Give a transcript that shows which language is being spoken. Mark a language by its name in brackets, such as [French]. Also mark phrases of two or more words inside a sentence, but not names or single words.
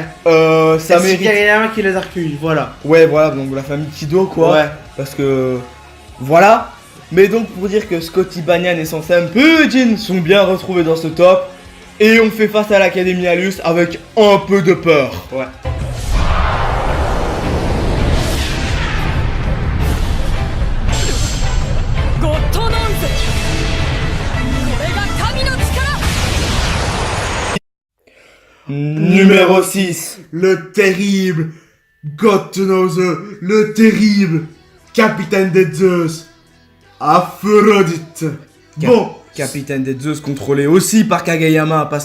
[French] ça C'est mérite. Kageyama qui les a recueillis, voilà. Ouais, voilà, donc la famille Kido quoi. Ouais. Parce que voilà. Mais donc pour dire que Scotty Banyan et son Sam Pujin sont bien retrouvés dans ce top. Et on fait face à l'Académie Alus avec un peu de peur. Ouais. [Japanese] ゴッドノンズこれが神の力 [French] Numéro 6. Le terrible Gottenose, le terrible capitaine des Zeus, Aphrodite. Bon, Capitaine des Zeus contrôlé aussi par Kageyama parce